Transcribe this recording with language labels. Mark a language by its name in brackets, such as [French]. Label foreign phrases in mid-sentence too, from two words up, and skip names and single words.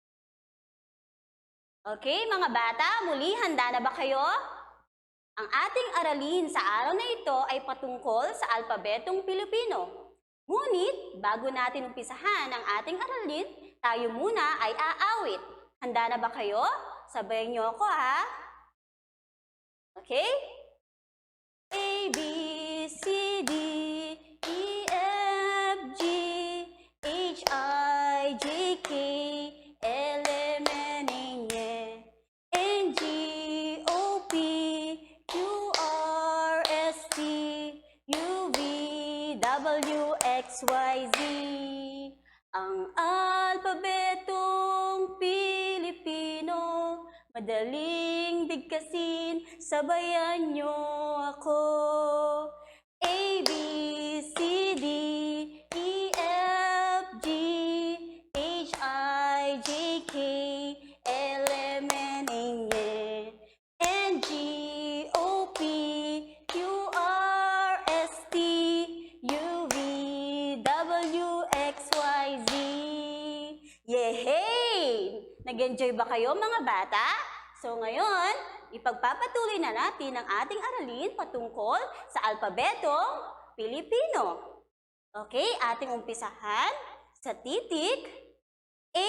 [Filipino] Okay, mga bata, muli handa na ba kayo? Ang ating aralin sa araw na ito ay patungkol sa alpabetong Pilipino. Ngunit, bago natin umpisahan ang ating aralin, tayo muna ay aawit. Handa na ba kayo? Sabayan niyo ako ha. Okay? A, B, C, D, E, F, G, H, I, J, K, L, M, N, N, G, O, P, Q, R, S, T, U, V, W, X, Y, Z. Ang alpabetong Pilipino, madaling bigkasin, sabayan niyo ako. A, B, C, D, E, F, G, H, I, J, K, L, M, N, N, G, O, P, Q, R, S, T, U, V, W, X, Y, Z. Yehey! Nag-enjoy ba kayo mga bata? So ngayon, ipagpapatuloy na natin ang ating aralin patungkol sa alpabetong Pilipino. Okay, ating umpisahan sa titik A.